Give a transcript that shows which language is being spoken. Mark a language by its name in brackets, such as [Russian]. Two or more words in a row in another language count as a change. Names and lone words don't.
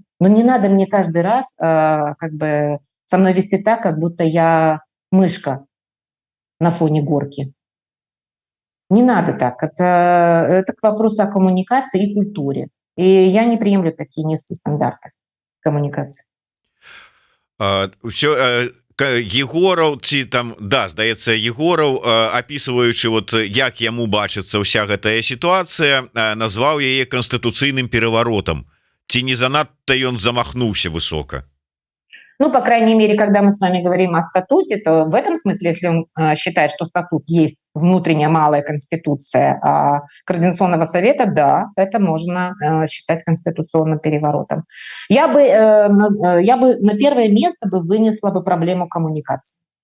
[Russian] Но не надо мне каждый раз как бы со мной вести так, как будто я мышка на фоне горки. Не надо так. Это к вопросу о коммуникации и культуре. И я не приемлю такие низкие стандарты коммуникации. [Belarusian] Все Егораў ці там да здаецца Егораў опісваючы вот як яму бачыцца ўся гэтая сітуацыя назваў яе канстытуцыйным пераваротам ці не занадта ён замахнуўся высока. [Russian] Ну, по крайней мере, когда мы с вами говорим о статуте, то в этом смысле, если он считает, что статут есть внутренняя малая конституция Координационного совета, да, это можно считать конституционным переворотом. Я бы на первое место бы вынесла бы проблему коммуникации.